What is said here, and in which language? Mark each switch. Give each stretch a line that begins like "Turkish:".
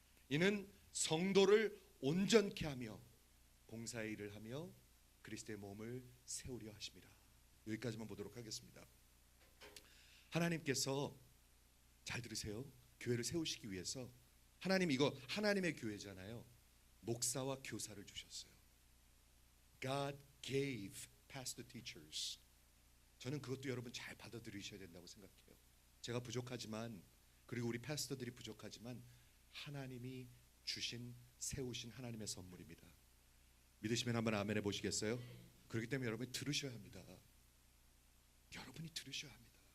Korean: 이는 성도를 온전케 하며 봉사의 일을 하며 그리스도의 몸을 세우려 하심이라. 여기까지만 보도록 하겠습니다. 하나님께서, 잘 들으세요, 교회를 세우시기 위해서 하나님, 이거 하나님의 교회잖아요, 목사와 교사를 주셨어요.
English: God gave pastor teachers.
Korean: 저는 그것도 여러분 잘 받아들이셔야 된다고 생각해요. 제가 부족하지만, 그리고 우리 패스터들이 부족하지만 하나님이 주신, 세우신 하나님의 선물입니다. 믿으시면 한번 아멘 해보시겠어요? 그렇기 때문에 여러분이 들으셔야 합니다. 여러분이 들으셔야 합니다.